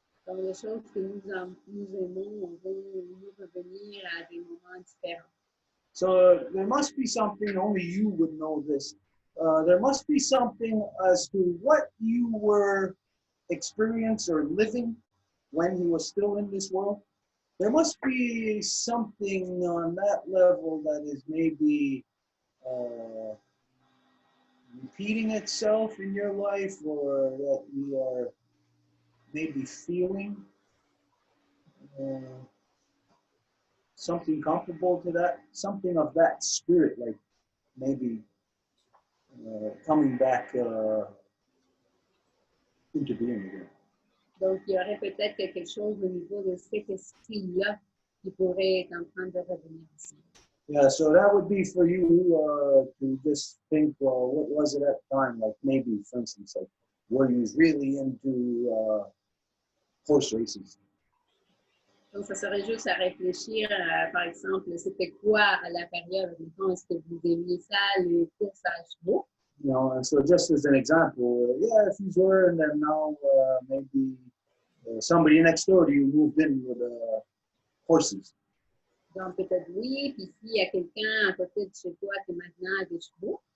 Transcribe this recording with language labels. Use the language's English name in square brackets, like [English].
[French] Donc, les choses que nous aimons vont nous revenir à des moments différents. [English] So there must be something, only you would know this. There must be something as to what you were experiencing or living when he was still in this world. There must be something on that level that is maybe repeating itself in your life, or that you are maybe feeling something comparable to that, something of that spirit, like maybe coming back into being again. [French] Donc, il y aurait peut-être quelque chose au niveau de cet esprit-là qui pourrait être en train de revenir ici. [English] Yeah, so that would be for you to just think, well, what was it at the time? Like maybe, for instance, like were you really into horse races? [French] Donc, ça serait juste à réfléchir, par exemple, c'était quoi à la période? Est-ce que vous aimiez ça, les courses à chevaux? [English] You know, and so just as an example, yeah, if you were, and then now maybe somebody next door to you moved in with horses. [French] Donc, peut-être oui, puis s'il y a quelqu'un à côté de chez toi qui maintenant a des chevaux.